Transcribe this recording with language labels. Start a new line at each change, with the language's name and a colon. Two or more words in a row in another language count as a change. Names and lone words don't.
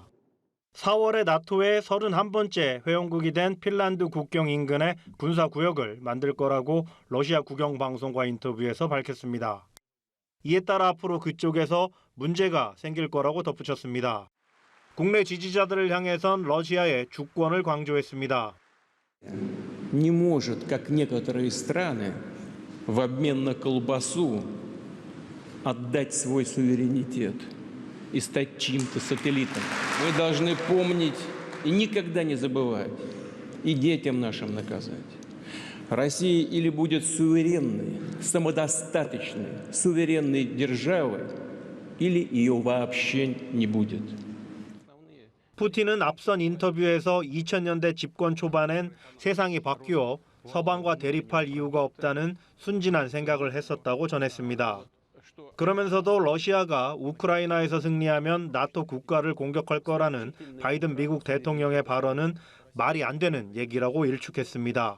Korean: 4월에 나토의 31번째 회원국이 된 핀란드 국경 인근에 군사구역을 만들 거라고 러시아 국영방송과 인터뷰에서 밝혔습니다. 이에 따라 앞으로 그쪽에서 문제가 생길 거라고 덧붙였습니다. 국내 지지자들을 향해선 러시아의 주권을 강조했습니다.
Russian: Не может, как некоторые страны, в обмен на колбасу отдать свой суверенитет и стать чьим-то сателлитом. Мы должны помнить и никогда не забывать, и детям нашим наказать. Россия или будет суверенной, самодостаточной, суверенной державой, или ее вообще не будет.
Korean: 푸틴은 앞선 인터뷰에서 2000년대 집권 초반엔 세상이 바뀌어 서방과 대립할 이유가 없다는 순진한 생각을 했었다고 전했습니다. 그러면서도 러시아가 우크라이나에서 승리하면 나토 국가를 공격할 거라는 바이든 미국 대통령의 발언은 말이 안 되는 얘기라고 일축했습니다.